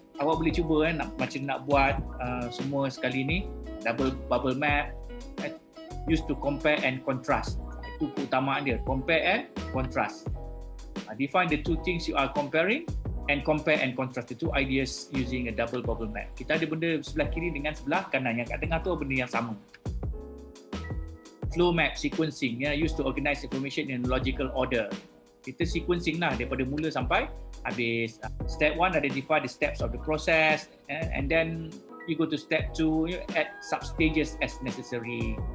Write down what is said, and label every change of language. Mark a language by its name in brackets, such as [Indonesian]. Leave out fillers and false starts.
[Malay] Awak boleh cuba macam nak buat semua sekali ni, double bubble map, [English] used to compare and contrast. [Malay] Itu keutamaan dia, compare and contrast. [English] Define the two things you are comparing and compare and contrast the two ideas using a double bubble map. [Malay] Kita ada benda sebelah kiri dengan sebelah kanan, yang kat tengah tu benda yang sama. [English] Flow map, sequencing, used to organize information in logical order. [Malay] Kita sequencing lah daripada mula sampai habis. [English] Step 1, identify the steps of the process, and then you go to step 2, you add sub-stages as necessary.